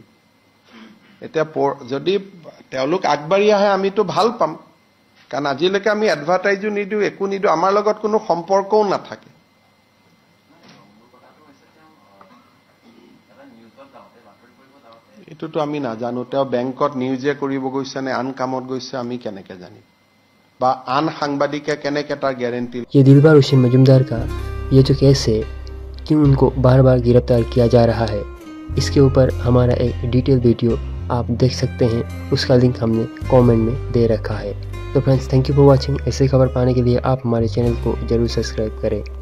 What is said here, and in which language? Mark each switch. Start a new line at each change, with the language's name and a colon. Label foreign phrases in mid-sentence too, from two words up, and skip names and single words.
Assamese: এতিয়া যদি তেওঁলোক আগবাঢ়ি আহে আমিতো ভাল পাম, কাৰণ আজিলৈকে আমি এডভাৰটাইজো নিদিওঁ, একো নিদিওঁ, আমাৰ লগত কোনো সম্পৰ্কও নাথাকে। এইটোতো আমি নাজানো, তেওঁ বেংকত নিউজে কৰিব গৈছে নে আন কামত গৈছে আমি কেনেকে জানিম, বা আন সাংবাদিকে কেনেকে তাৰ গ্যাৰেন্টি।
Hindi: ये दिलबार हुसैन मजूमदार का ये जो केस है, क्यों उनको बार बार गिरफ्तार किया जा रहा है, इसके ऊपर हमारा एक
English: detail video
Hindi: आप देख सकते हैं, उसका लिंक हमने कमेंट में दे रखा है। तो फ्रेंड्स,
English: thank you for watching.
Hindi: ऐसे खबर पाने के लिए आप हमारे चैनल को जरूर सब्सक्राइब करें।